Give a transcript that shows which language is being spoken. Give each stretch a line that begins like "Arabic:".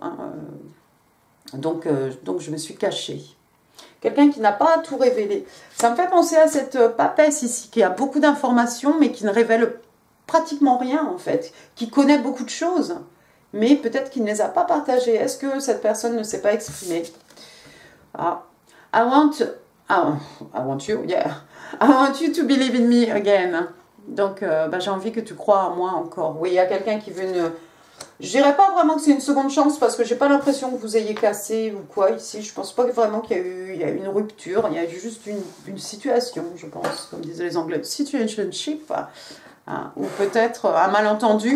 French: Hein, donc, je me suis cachée. Quelqu'un qui n'a pas tout révélé. Ça me fait penser à cette papesse ici, qui a beaucoup d'informations, mais qui ne révèle pratiquement rien, en fait. Qui connaît beaucoup de choses, mais peut-être qu'il ne les a pas partagées. Est-ce que cette personne ne s'est pas exprimée? Ah.
English: I want you, yeah. I want you to believe in me again.
French: Donc, j'ai envie que tu crois en moi encore. Oui, il y a quelqu'un qui veut une... Je dirais pas vraiment que c'est une seconde chance parce que j'ai pas l'impression que vous ayez cassé ou quoi ici. Je pense pas vraiment qu'il y a eu une rupture. Il y a eu juste une situation, je pense, comme disaient les Anglais. Situationship, hein, ou peut-être un malentendu.